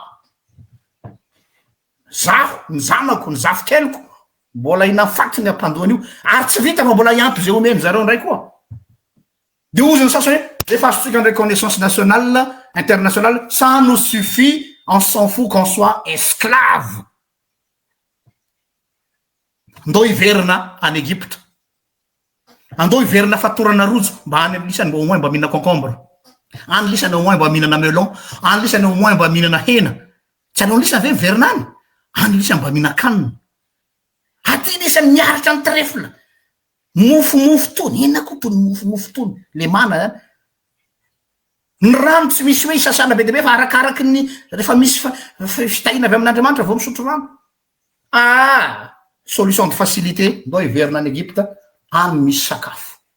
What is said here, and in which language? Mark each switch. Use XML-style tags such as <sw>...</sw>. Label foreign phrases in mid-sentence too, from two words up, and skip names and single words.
<mg>zaho ny zanako ny zafy keliko mbola inafatiny ampandohan'io ary tsy vita fa mbola iampy zay omeny zareo ndray koa de ozany sasany hoe rehefa azotsika ny</mg> <fr>reconnaissance nationale internationale ça nous suffit on s'en fout qu'on soit esclave</fr> <mg>ndao hiverina any Egypte andao hiverina fatorana rojo mba any lisany</mg> <fr>au moins</fr> <mg>mba mihinana concombre any lisany</mg> <fr>au moins</fr> <mg>mba mihinana melon any lisany</mg> <fr>au moins</fr> <mg>mba mihinana hena tsy anao lisany ve miverina any lisany mba mihinana kanina aty lisany miaritra ny trefla mofomofo tony ena koa tony mofomofo tony le mana zany ny rano tsy misy hoe isasana be deabe fa arakaraky ny rehefa misy fitahina avy amin'Andriamanitra vao misotro rano</mg> <fr>solution de facilité</fr> <mg>ndao hiverina any Egypte any misy sakafo</mg>